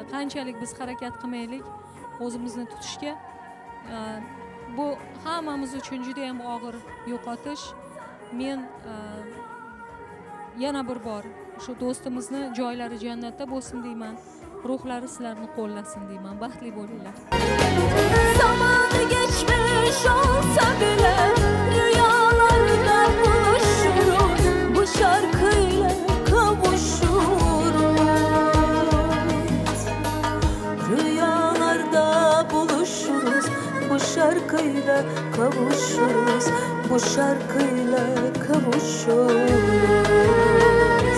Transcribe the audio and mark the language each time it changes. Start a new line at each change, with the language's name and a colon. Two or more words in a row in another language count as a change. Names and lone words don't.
Uzbek: Qanchalik biz harakat qilmaylik o'zimizni tutishga, bu hammamiz uchun juda ham og'ir yo'qotish. Men yana bir bor shu do'stimizni joylari jannatda bo'lsin deyman. Ruhlari sizlarni qo'llasin deyman. Baxtli bo'linglar.
Turkish: Zamanı geçmiş olsa bile rüyalarda buluşuruz, bu şarkıyla kavuşuruz. Rüyalarda buluşuruz, bu şarkıyla kavuşuruz, bu şarkıyla kavuşuruz.